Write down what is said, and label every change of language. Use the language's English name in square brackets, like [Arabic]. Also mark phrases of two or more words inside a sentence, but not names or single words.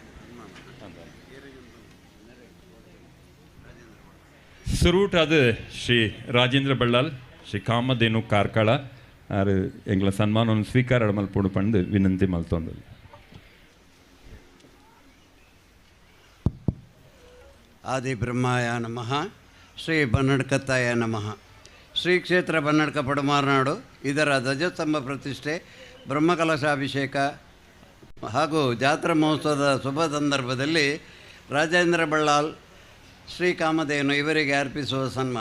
[Tulu] ಸುರೂಟ್ ಅದು ಶ್ರೀ ರಾಜೇಂದ್ರ ಬಳ್ಳಾಲ್ ಶ್ರೀ ಕಾಮಧೇನು ಕಾರ್ಕಳ ಆರು ಎಂಗ್ಲ ಸನ್ಮಾನವನ್ನು ಸ್ವೀಕಾರ ಮಲ್ಪುಡು ಪಂಡು ವಿನಂತಿ ಮಲ್ತೊಂದಿಲ್ಲ [Sanskrit] ಆದಿ ಬ್ರಹ್ಮಾಯ ನಮಃ ಶ್ರೀ ಬನ್ನಡ್ಕತ್ತಾಯ ನಮಃ [Kannada] ಶ್ರೀ ಕ್ಷೇತ್ರ ಬನ್ನಡ್ಕ ಪಡುಮಾರನಾಡು ಇದರ ಧ್ವಜಸ್ತಂಭ ಪ್ರತಿಷ್ಠೆ ಬ್ರಹ್ಮಕಲಶಾಭಿಷೇಕ ಹಾಗೂ ಜಾತ್ರಾ ಮಹೋತ್ಸವದ ಶುಭ ಸಂದರ್ಭದಲ್ಲಿ ರಾಜೇಂದ್ರ ಬಳ್ಳಾಲ್ ಶ್ರೀ ಕಾಮಧೇನು ಇವರಿಗೆ ಅರ್ಪಿಸುವ ಸನ್ಮಾನ.